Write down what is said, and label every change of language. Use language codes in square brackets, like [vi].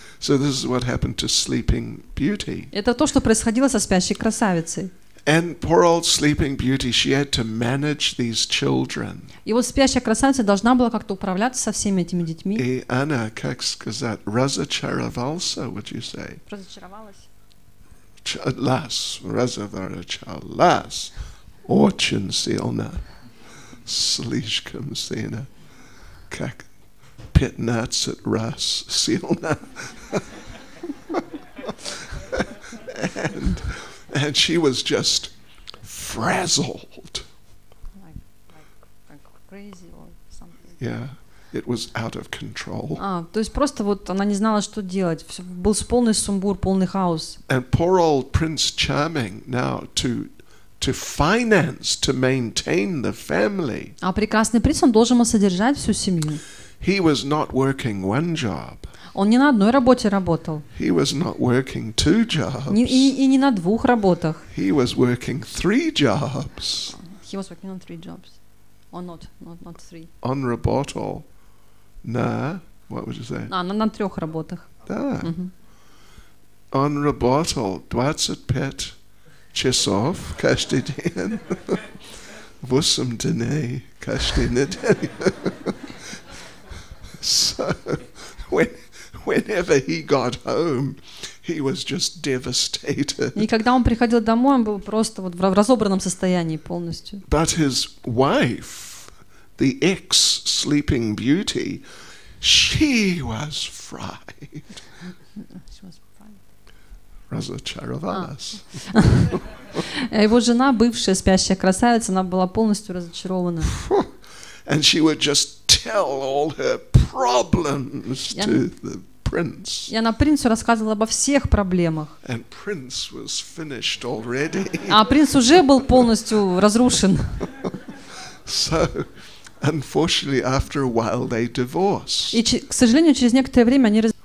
[en] So this is what happened to Sleeping Beauty. [ru] Это то, что происходило со спящей красавицей. [en] And poor old Sleeping Beauty, she had to manage these children. [ru] И вот спящая красавица должна была как-то управляться со всеми этими детьми. И она, как сказать, разочаровался, [en] would you say? [ru] Разочаровалась. Разочаровалась. Очень сильно. Слишком сильно. Как 15 раз сильно. [en] And she was just frazzled. Like crazy or something. Yeah, it was out of control. [ru] То есть просто вот она не знала, что делать. Был полный сумбур, полный хаос. [en] And poor old Prince Charming now to finance, to maintain the family. [ru] А прекрасный принц, он должен был содержать всю семью. [en] He was not working one job. [ru] Он не на одной работе работал. [en] He was not working two jobs. [ru] И не на двух работах. [en] He was working 3 jobs. He was working on 3 jobs. Or not 3. [ru] On работал на, [en] what would you say? [ru] На 3 работах. Да. Он работал 25 часов каждый день. 8 дней каждый неделю. [en] So, whenever he got home, he was just devastated. [ru] И когда он приходил домой, он был просто вот в разобранном состоянии полностью. [en] But his wife, the ex-Sleeping Beauty, she was fried. [ru] Разочаровалась. Его жена, бывшая спящая красавица, она была полностью разочарована. [en] And she would just tell all her problems to the prince. [ru] И она принцу рассказывала обо всех проблемах. [en] And Prince was finished already. [ru] А принц уже был полностью разрушен. [en] So, unfortunately, after a while, they divorced. [ru] И, к сожалению, через некоторое время они